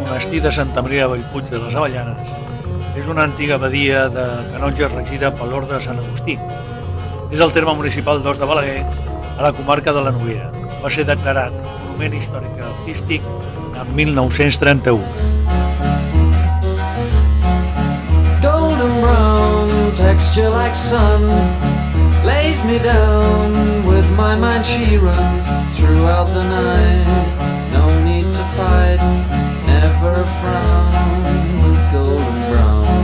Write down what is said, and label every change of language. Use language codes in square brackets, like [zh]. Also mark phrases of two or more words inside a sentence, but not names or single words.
[ca] monestir de Santa Maria de Bellpuig de les Avellanes és una antiga abadia de canonges regida per l'Orde de Sant Agustí. És el terme municipal d'Os de Balaguer, a la comarca de la Noguera. Va ser declarat Monument Històric i Artístic en 1931. [en] Golden brown texture like sun lays me down. With my mind she runs throughout the night. No need to fight, never a frown with golden brown.